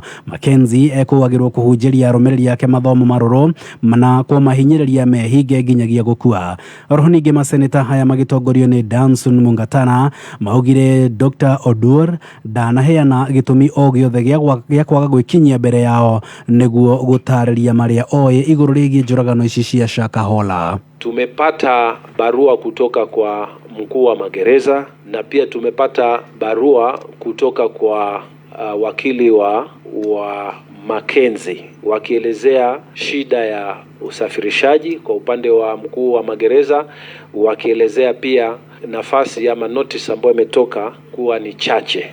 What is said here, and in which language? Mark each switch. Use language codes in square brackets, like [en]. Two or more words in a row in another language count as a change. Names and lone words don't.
[ki] Mackenzie ekũagĩrwo kũhunjĩria arũmĩrĩri yake mathomo marũrũ na kũmahinyĩrĩria mehinge nginyagia gũkua. Oroho ningĩ maseneta haya magĩtongorio nĩ Danson Mungatana maugire Dr. Oduor ndanaheana gĩtũmi o gĩothe gĩa kwaga gwĩkinyia mbere yao nĩguo gũtarĩria marĩa oĩ igũrũ rĩgiĩ njũragano ici cia Shakahola. [sw] Tumepata barua kutoka kwa mkuu wa magereza na pia tumepata barua kutoka kwa wakili wa Mackenzie wakielezea shida ya usafirishaji kwa upande wa mkuu wa magereza, wakielezea pia nafasi ama notice ambayo imetoka kuwa ni chache.